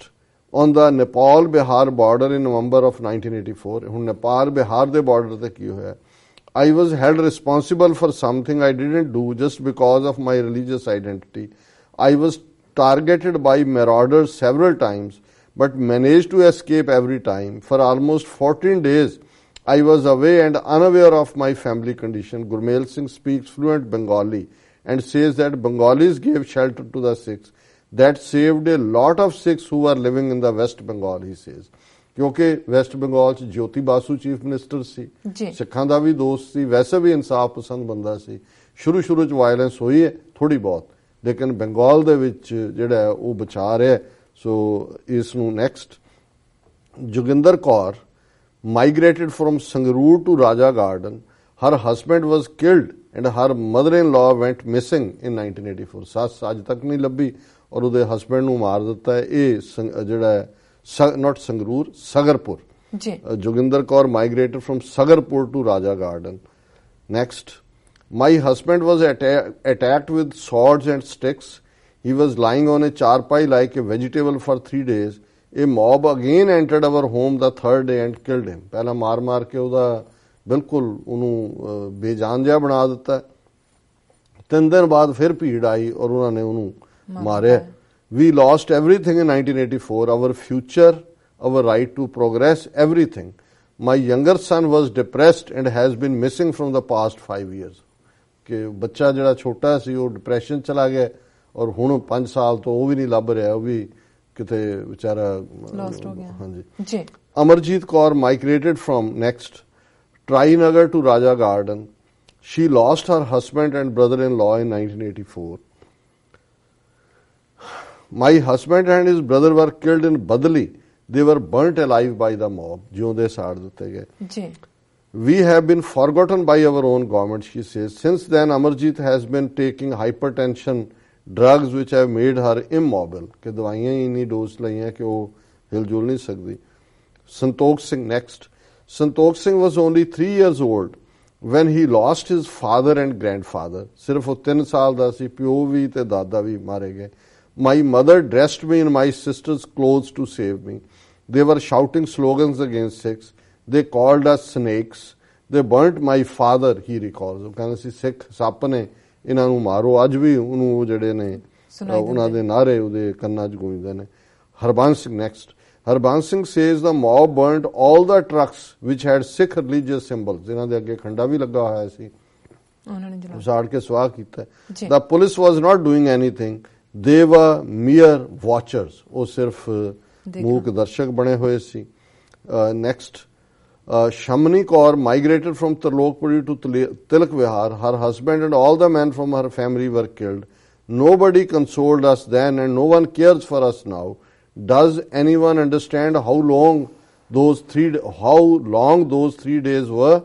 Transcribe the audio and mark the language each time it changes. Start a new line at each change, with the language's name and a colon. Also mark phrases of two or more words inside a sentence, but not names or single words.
English: On the Nepal-Bihar border in November of 1984.
Punjabi: ਹੁਣ ਨੇਪਾਲ ਬਿਹਾਰ ਦੇ ਬਾਰਡਰ ਤੇ ਕੀ ਹੋਇਆ?
English: I was held responsible for something I didn't do just because of my religious identity. I was targeted by marauders several times but managed to escape every time. For almost 14 days I was away and unaware of my family condition. Gurmail Singh speaks fluent Bengali and says that Bengalis gave shelter to the Sikhs. That saved a lot of Sikhs who were living in the West Bengal, he says.
Punjabi: ਕਿਉਂਕਿ ਵੈਸਟ ਬੰਗਾਲ ਚ ਜੋਤੀ ਬਾਸੂ
English: chief minister
Punjabi: ਸੀ, ਸਿੱਖਾਂ ਦਾ ਵੀ ਦੋਸਤ ਸੀ, ਵੈਸੇ ਵੀ ਇਨਸਾਫ ਪਸੰਦ ਬੰਦਾ ਸੀ। ਸ਼ੁਰੂ ਚ ਵਾਇਲੈਂਸ ਹੋਈ ਹੈ ਥੋੜੀ ਬਹੁਤ ਲੇਕਿਨ ਬੰਗਾਲ ਦੇ ਵਿੱਚ ਜਿਹੜਾ ਉਹ ਬਚਾ ਰਿਹਾ। ਸੋ ਇਸ ਨੂੰ ਨੈਕਸਟ।
English: ਜੋਗਿੰਦਰ ਕੌਰ migrated from Sangrur to Raja Garden. Her husband was killed and her mother-in-law went missing in 1984.
Punjabi: ਸੱਸ ਅੱਜ ਤੱਕ ਨਹੀਂ ਲੱਭੀ ਔਰ ਉਹਦੇ ਹਸਬੈਂਡ ਨੂੰ ਮਾਰ ਦਿੱਤਾ ਹੈ। ਇਹ ਜਿਹੜਾ ਹੈ not Sangrur, Sagarpur.
English: Joginder Kaur migrated from Sagarpur to Raja Garden. Next. My husband was attacked with swords and sticks. He was lying on a charpai like a vegetable for 3 days. A mob again entered our home the 3rd day and killed him.
Punjabi: ਪਹਿਲਾਂ ਮਾਰ ਕੇ ਉਹਦਾ ਬਿਲਕੁਲ ਉਹਨੂੰ ਬੇਜਾਨ ਜਿਹਾ ਬਣਾ ਦਿੱਤਾ। 3 ਦਿਨ ਬਾਅਦ ਫਿਰ ਭੀੜ ਆਈ ਔਰ ਉਹਨਾਂ ਨੇ ਉਹਨੂੰ ਮਾਰਿਆ।
English: We lost everything in 1984, our future, our right to progress, everything. My younger son was depressed and has been missing from the past 5 years.
Punjabi: ਕਿ ਬੱਚਾ ਜਿਹੜਾ ਛੋਟਾ ਸੀ ਉਹ ਡਿਪਰੈਸ਼ਨ ਚਲਾ ਗਿਆ ਔਰ ਹੁਣ 5 ਸਾਲ ਤੋਂ ਉਹ ਵੀ ਨਹੀਂ ਲੱਭ ਰਿਹਾ, ਉਹ ਵੀ ਕਿਤੇ ਵਿਚਾਰਾ ਲੋਸਟ ਹੋ ਗਿਆ। ਹਾਂਜੀ ਜੀ।
English: Amarjeet Kaur migrated from next Trinagar to Raja Garden. She lost her husband and brother-in-law in 1984. My husband and his brother were killed in Badali. They were burnt alive by the mob.
Punjabi: ਜਿਉਂਦੇ ਸਾੜ ਦਿੱਤੇ ਗਏ। ਜੀ।
English: We have been forgotten by our own government, she says. Since then, Amarjeet has been taking hypertension drugs which have made her immobile.
Punjabi: ਕਿ ਦਵਾਈਆਂ ਹੀ ਇੰਨੀ ਡੋਜ਼ ਲਈਆਂ ਕਿ ਉਹ ਹਿਲ-ਜੁਲ ਨਹੀਂ ਸਕਦੀ।
English: Santokh Singh next. Santokh Singh was only 3 years old when he lost his father and grandfather.
Punjabi: ਸਿਰਫ ਉਹ 3 ਸਾਲ ਦਾ ਸੀ, ਪਿਓ ਵੀ ਤੇ ਦਾਦਾ ਵੀ ਮਾਰੇ ਗਏ।
English: My mother dressed me in my sister's clothes to save me. They were shouting slogans against Sikhs. They called us snakes. They burnt my father, he recalls.
Punjabi: ਉਹ ਕਹਿੰਦੇ ਸੀ ਸਿੱਖ ਸੱਪ ਨੇ, ਇਹਨਾਂ ਨੂੰ ਮਾਰੋ। ਅੱਜ ਵੀ ਉਹਨੂੰ ਉਹ ਜਿਹੜੇ ਨੇ ਉਹਨਾਂ ਦੇ ਨਾਰੇ ਉਹਦੇ ਕੰਨਾਂ 'ਚ ਗੂੰਜਦੇ ਨੇ।
English: Harbans Singh next. Harbans Singh says the mob burnt all the trucks which had Sikh religious symbols.
Punjabi: ਇਹਨਾਂ ਦੇ ਅੱਗੇ ਖੰਡਾ ਵੀ ਲੱਗਾ ਹੋਇਆ ਸੀ, ਉਹਨਾਂ ਨੇ ਜਲਾ ਸਾੜ ਕੇ ਸਵਾਹ ਕੀਤਾ।
English: The police was not doing anything. They were mere watchers.
Punjabi: ਉਹ ਸਿਰਫ ਮੂਕ ਦਰਸ਼ਕ ਬਣੇ ਹੋਏ ਸੀ। Next.
English: Shamini Kaur migrated from Tarlokpuri to Tilak Vihar. Her husband and all the men from her family were killed. Nobody consoled us then and no one cares for us now. Does anyone understand how long those 3 days were?